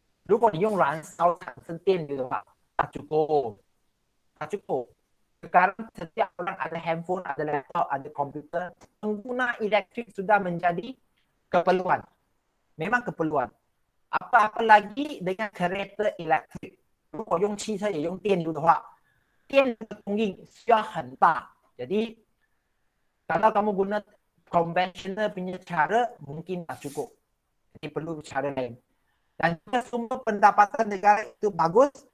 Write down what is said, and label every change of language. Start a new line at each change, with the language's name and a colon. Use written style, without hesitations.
Chinese: 如果你用燃烧产生电流的话，
Malay: tak cukup. Tak cukup. Sekarang setiap orang ada handphone, ada laptop, ada komputer. Pengguna elektrik sudah menjadi keperluan. Memang keperluan. Apa-apa lagi dengan kereta elektrik.
Chinese: 如果用汽车也用电流的话，电的供应需要很大。
Malay: Jadi kalau kamu guna konvensional punya cara, mungkin tak cukup. Jadi perlu cara lain. Dan juga sumber pendapatan negara itu bagus.